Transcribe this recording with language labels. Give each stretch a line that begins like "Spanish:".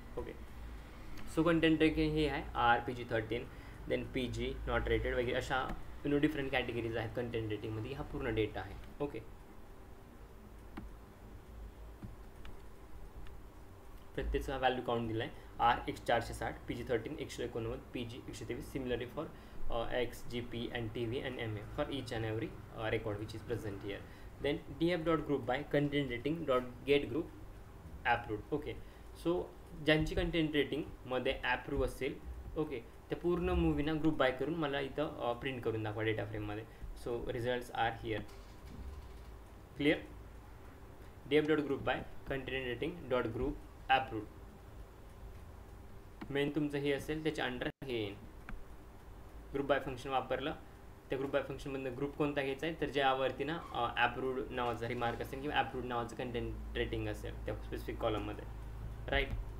Marathi: Okay, so content rating हे आहे R, PG-13, then PG not rated वगैरे अशा डिफरंट कॅटेगरीज आहेत कंटेंट रेटिंगमध्ये. हा पूर्ण डेटा आहे. ओके, प्रत्येकचा व्हॅल्यू काउंट दिला आहे.
English: Are 460, PG-13 189, PG 123, similarly for X, GP and TV and MA for each and every record which is present here. Then df.group by content rating get group approved.
Marathi: Okay, so ज्यांची content रेटिंगमध्ये approve असेल, okay, त्या पूर्ण मूवीना group by करून मला इथं print करून दाखवा data फ्रेममध्ये.
English: So results are here. Clear? df.group by content rating group approved.
Marathi: Main तुमचं हे असेल त्याच्या अंडर हे येईल. ग्रुप बाय फंक्शन वापरलं, त्या ग्रुप बाय फंक्शनमधनं ग्रुप कोणता घ्यायचा आहे तर ज्यावरती ना ॲप्रूव्ड नावाचा रिमार्क असेल किंवा ॲप्रूव्ड नावाचं कंटेंट रेटिंग असेल त्या स्पेसिफिक कॉलममध्ये.
English: Right?